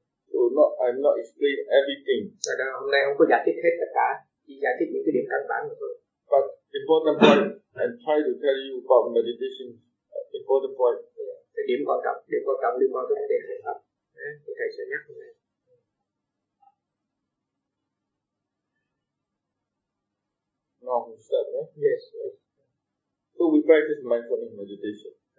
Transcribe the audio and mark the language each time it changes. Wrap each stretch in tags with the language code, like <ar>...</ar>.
<en>So not, I'm not explaining everything.</en> <vi>Hôm nay không có giải thích hết tất cả, chỉ giải thích những cái điểm căn bản thôi.</vi> <en>But important point, I'm trying to tell you about meditation. Important point.</en> <vi>Cái điểm quan trọng, liên quan tới vấn đề thiền tập. Thì thầy sẽ nhắc.</vi> <en>No, sir. Yes. So we practice mindfulness meditation.</en>